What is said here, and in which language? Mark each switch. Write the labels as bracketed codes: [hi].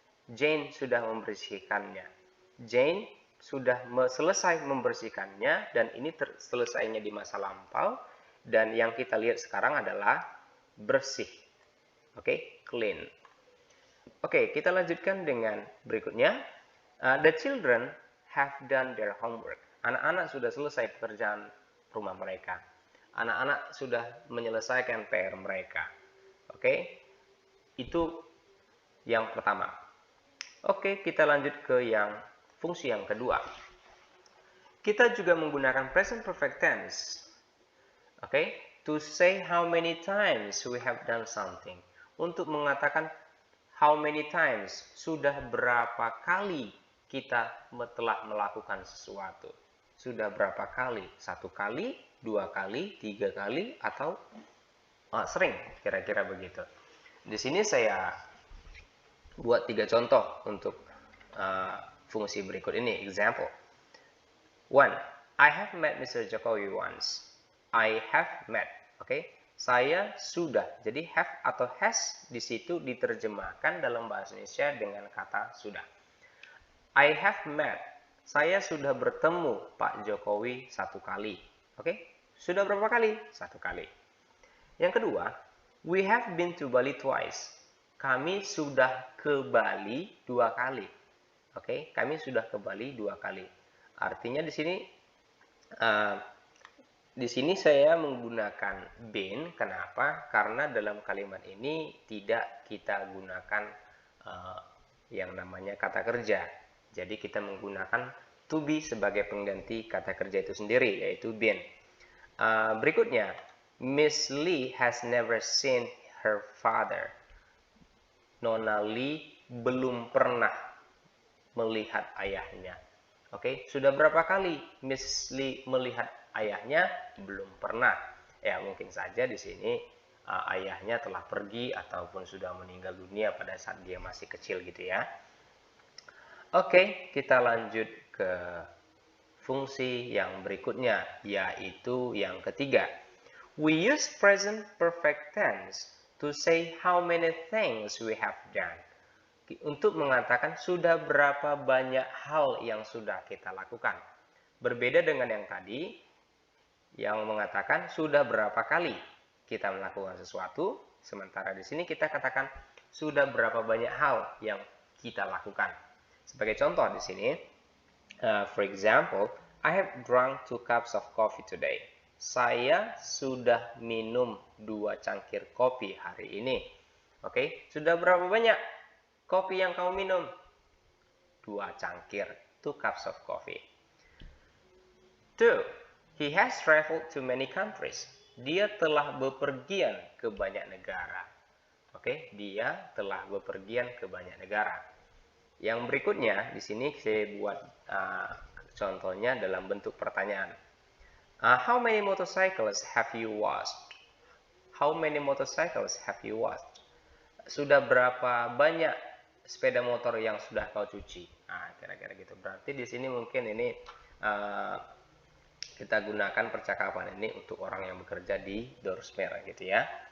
[id] Jane sudah membersihkannya. Jane sudah selesai membersihkannya, dan ini selesainya di masa lampau, dan yang kita lihat sekarang adalah bersih. Oke, clean. Oke, kita lanjutkan dengan berikutnya. [en] The children have done their homework. [id] Anak-anak sudah selesai pekerjaan rumah mereka. Anak-anak sudah menyelesaikan PR mereka. Oke, itu yang pertama. Oke, kita lanjut ke fungsi yang kedua. Kita juga menggunakan present perfect tense. [en] Oke, to say how many times we have done something. [id] Untuk mengatakan [en] how many times, [id] sudah berapa kali kita telah melakukan sesuatu. Sudah berapa kali? 1 kali, 2 kali, 3 kali, atau sering, kira-kira begitu. Di sini saya buat 3 contoh untuk fungsi berikut ini. [en] Example. 1. I have met Mr. Jokowi once. I have met. Okay? [id] Saya sudah. Jadi have atau has di situ diterjemahkan dalam bahasa Indonesia dengan kata sudah. [en] I have met. [id] Saya sudah bertemu Pak Jokowi 1 kali. Oke? Sudah berapa kali? 1 kali. Yang kedua, [en] we have been to Bali twice. [id] Kami sudah ke Bali 2 kali. Oke? Kami sudah ke Bali 2 kali. Artinya di sini saya menggunakan been. Kenapa? Karena dalam kalimat ini tidak kita gunakan yang namanya kata kerja. Jadi kita menggunakan to be sebagai pengganti kata kerja itu sendiri, yaitu been. [en] Berikutnya, Miss Lee has never seen her father. [id] Nona Lee belum pernah melihat ayahnya. Oke, sudah berapa kali Miss Lee melihat ayahnya? Belum pernah. Ya, mungkin saja di sini ayahnya telah pergi ataupun sudah meninggal dunia pada saat dia masih kecil gitu ya. Oke, kita lanjut ke fungsi yang berikutnya, yaitu yang ketiga. [en] We use present perfect tense to say how many things we have done. [id] Untuk mengatakan sudah berapa banyak hal yang sudah kita lakukan. Berbeda dengan yang tadi, yang mengatakan sudah berapa kali kita melakukan sesuatu, sementara di sini kita katakan sudah berapa banyak hal yang kita lakukan. Sebagai contoh di sini, [en] for example, I have drunk 2 cups of coffee today. [id] Saya sudah minum 2 cangkir kopi hari ini. Oke, sudah berapa banyak kopi yang kamu minum? 2 cangkir, [en] 2 cups of coffee. 2. He has traveled to many countries. [id] Dia telah bepergian ke banyak negara. Oke, dia telah bepergian ke banyak negara. Yang berikutnya, di sini saya buat contohnya dalam bentuk pertanyaan. [en] How many motorcycles have you watched? How many motorcycles have you washed? [id] Sudah berapa banyak sepeda motor yang sudah kau cuci? Nah, kira-kira gitu. Berarti di sini mungkin ini kita gunakan percakapan ini untuk orang yang bekerja di Dorsmer gitu ya.